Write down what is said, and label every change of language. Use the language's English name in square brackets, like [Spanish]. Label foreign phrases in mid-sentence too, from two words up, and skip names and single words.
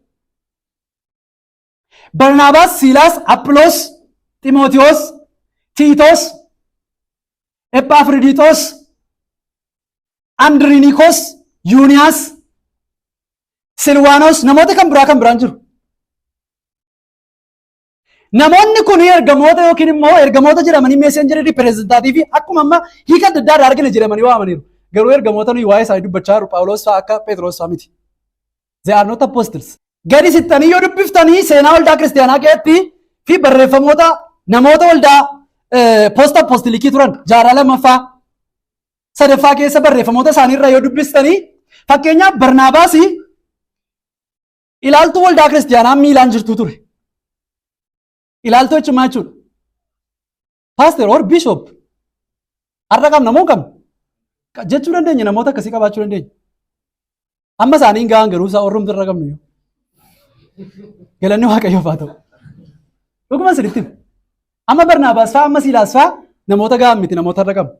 [Oromo] Barnaabaas, Siilaas, Aphiloos, Ximootiyoos, Tiitos, Epaafridiitos, Andirinikos, Yuuniyaas, Silwaanos, namoota kan biraan jiru. Namoonni kun ergamoota yookiin immoo ergamoota jedhamanii meesenjerii pireezentaatiif akkuma amma hiika adda addaa argina jedhamanii waamaniiru. Garuu ergamoota nuyi waa'ee isaanii dubbachaa jiru Phaawulos fa'aa akka Phexros fa'aa miti. [English] They are not apostles. [Oromo] Gadi sittanii yoo dubbiftanii seenaa waldaa kiristaanaa keessatti fi barreeffamoota namoota waldaa poosta apostiliikii turan jaarraa lammaffaa sadaffaa keessa barreeffamoota isaaniirraa yoo dubbistanii fakkeenyaaf Barnaabaas ilaaltuu waldaa kiristaanaa miilaan jirtu ture. Ilaaltuu jechuun maal jechuudha? [English] Paaster or bishop [Oromo] har'a qabna moo qabna? Jechuu dandeenya namoota akkasii qabaachuu dandeenya. Amma isaanii hin gahan garuu isaa orrumtu irra qabnu yoo. Galanni Waaqayyoof haa ta'u. Dhuguma sirriitti. Amma Barnaabaas fa'aa amma Siilaas fa'aa namoota gahan miti namoota irra qabna.